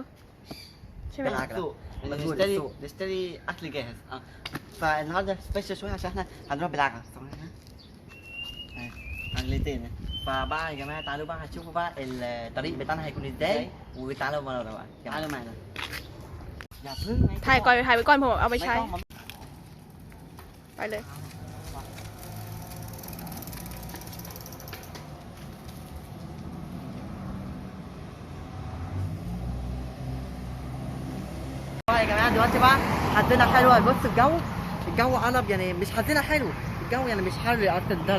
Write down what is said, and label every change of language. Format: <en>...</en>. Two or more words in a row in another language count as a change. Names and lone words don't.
<ar>بالعجله. نشتري اكل جاهز. فالنهارده سبيشال شويه عشان احنا هنروح بالعجله. عجلتين. فبقى يا جماعه تعالوا بقى هتشوفوا بقى الطريق بتاعنا هيكون ازاي، وتعالوا معانا بقى. تعالوا معنا.</ar> <th>ถ่ายไว้ก่อนผมเอาไปใช้ไปเลย</th> <ar>يا جماعه دلوقتي بقى حظنا حلو. بص الجو قلب، يعني مش حظنا حلو، الجو يعني مش حر لاكتر درجه.</ar>